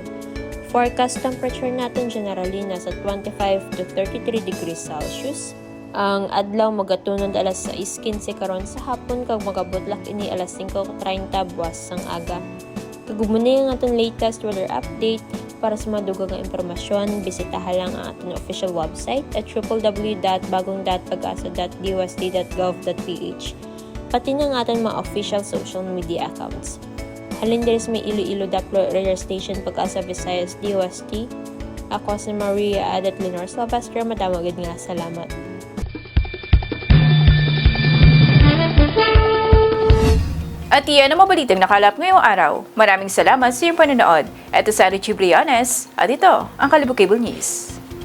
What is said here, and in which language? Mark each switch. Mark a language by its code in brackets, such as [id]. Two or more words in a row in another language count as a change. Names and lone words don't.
[en] Forecast temperature [tl] natin generally nasa 25 to 33 [en] degrees Celsius. [hil] Ang adlaw magatunod alas 6:15 karon sa hapon kag magabutlak ini alas 5:30 buwas sang aga. Kagumuni ang aton latest weather update. [tl] Para sa madugang nga impormasyon, bisitahan lang ang ating [en] official website [tl] at www.bagong.pagasa.dust.gov.ph, pati na ang ating mga [en] official social media accounts. [hil] Halin diri sa may Iloilo Daplo Radio Station Pag-asa Visayas DOST. Ako si Maria Adat Lunar Silvestre, madamagid nga salamat. [tl] At iyan ang mabalitang nakalap ngayong araw. Maraming salamat sa iyong panonood. Ito sa Richie Briones at ito ang Kalibo Cable News.